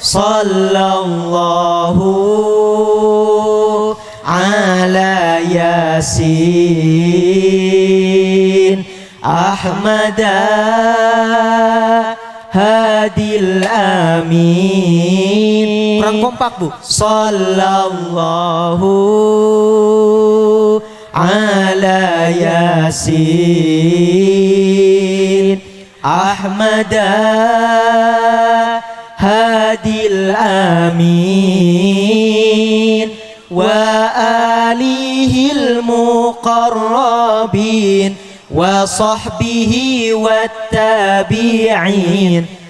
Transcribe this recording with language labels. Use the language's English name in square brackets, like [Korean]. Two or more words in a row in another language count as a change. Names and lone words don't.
[Arabic] صلى الله على يس أحمد هادي الأمين. [Indonesian] Kurang kompak, Bu. [Arabic] صلى الله على يس أحمد هادي الأمين وآله المقربين وصحبه والتابعين.